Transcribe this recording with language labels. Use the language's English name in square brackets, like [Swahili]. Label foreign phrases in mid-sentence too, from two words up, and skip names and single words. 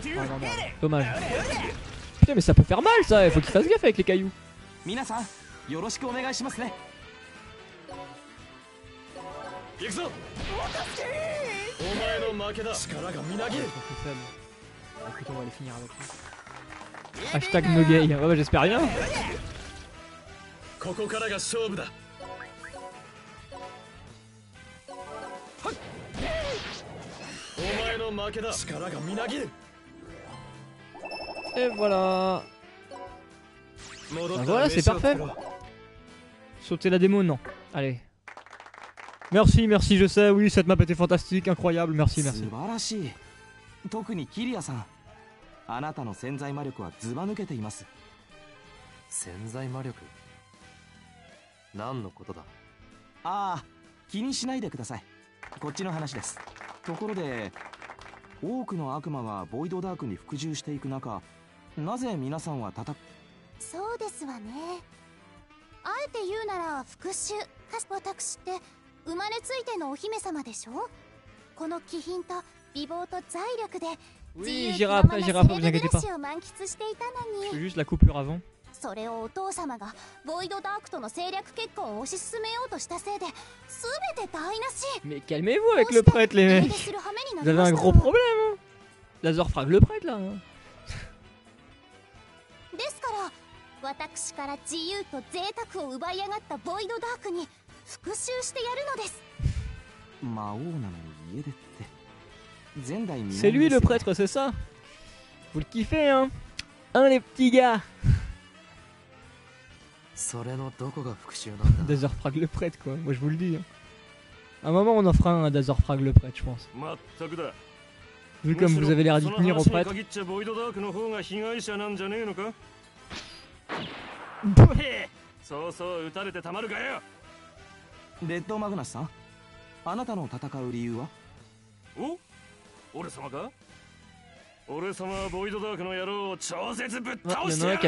[French] Ah, non, non, dommage. Putain, mais ça peut faire mal ça, il faut qu'il fasse gaffe avec les cailloux. [Japanese] 皆さん、よろしくお願いしますね. [French] Écoute, on va les finir avec lui. [English] Hashtag no gay. [French] Ouais, bah, j'espère bien. Et voilà. Bah voilà, c'est parfait. Sauter la démo, non. Allez. Merci, merci, je sais, oui, cette map était fantastique, incroyable, merci, merci. [Japanese] 素晴らしい。特にキリアさん、あなたの潜在魔力はずば抜けています。潜在魔力？何のことだ？ああ、気にしないでください。こっちの話です。ところで、多くの悪魔がボイドダークに服従していく中、なぜ皆さんはそうですわね。あえて言うなら復讐。私って生まれついてのお姫様でしょ。この気品と美貌と財力で自由気ままなセレブ暮らしを満喫していたのに。 [French] Je fais juste la coupure avant. [Japanese] それをお父様がボイドダークとの政略結婚を推し進めようとしたせいで全て台無し。 [French] Mais calmez-vous avec le prêtre, les mecs. Vous avez un gros problème, hein. Lazorfrag le prêtre là. Hein. [Japanese] ですから私から自由と贅沢を奪い上がったボイドダークに復讐してやるのです。魔王なのに家出って前代未聞。 [French] C'est lui le prêtre, c'est ça. Vous le kiffez, hein. Hein, les petits gars. [Japanese] それのどこが復讐なんだ。 [French] Dazorfrag le prêtre, quoi. Moi je vous le dis. Hein. À un moment, on en fera un à Dazorfrag le prêtre, je pense. Vu comme vous avez l'air d'y tenir au prêtre. [Japanese] そうそう撃たれてたまるかよ。レッドマグナスさん、あなたの戦う理由は？お？俺様か？俺様はボイドダークの野郎を超絶ぶっ倒してやる。